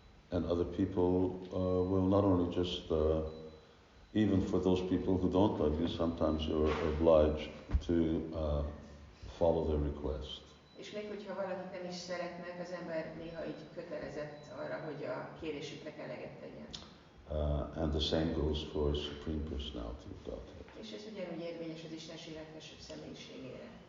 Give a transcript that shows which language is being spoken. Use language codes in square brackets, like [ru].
[en] And other people will not only just, even for those people who don't love you, sometimes you're obliged to follow their request. [hu] És még hogyha valakit nem is szeretnek, az ember néha így kötelezett arra, hogy a kérésüknek eleget tegyen. [en] And the same goes for Supreme Personality of Godhead. [hu] És ez ugyanúgy érvényes az Istenség legfelsőbb személyiségére.